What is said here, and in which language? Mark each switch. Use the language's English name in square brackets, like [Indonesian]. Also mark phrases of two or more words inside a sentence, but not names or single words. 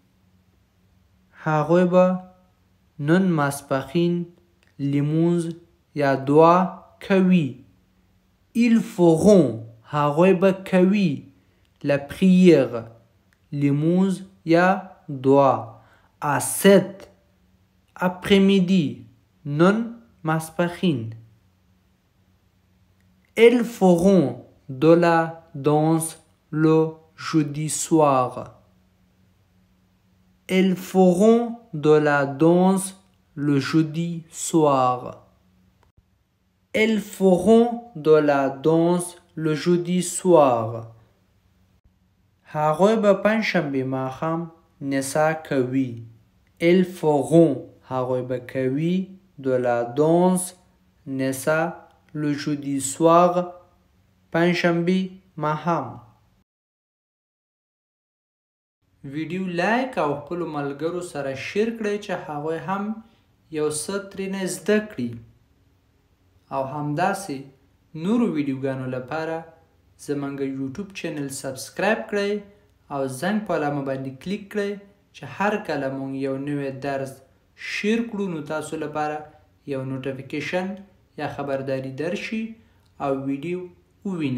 [Pashto] هغوی به نن ماسپښین لمونځ یا دعا کوي. [French] Ils feront [Pashto] هغوی به کوي. [French] La prière [Pashto] لمونځ یا دعا. [French] À cet après-midi [Pashto] نن ماسپښین. [French] Elles feront de la danse le jeudi soir. Elles feront de la danse le jeudi soir. Elles feront de la danse le jeudi soir. [Pashto] هغوی به پنجشنبه ماښام نڅا کوي. [French] Elles feront [Pashto] هغوی به کوي. [French] De la danse نڅا le jeudi soir [Pashto] پنجشنبه ماښام. ویډیو لایک او خپل ملګرو سره شیر کړئ چې هغوی هم یو څه ترېنه زده کړي او همداسې نورو ویډیوګانو لپاره زموږ یوټیوب چینل سبسکرایب کړئ او زنګ په علامه باندې کلیک کړئ چې هر کله موږ یو نوی درس شیر کړو نو تاسو لپاره یو نوټیفیکیشن یا خبرداری درشي او ویډیو ووینئ.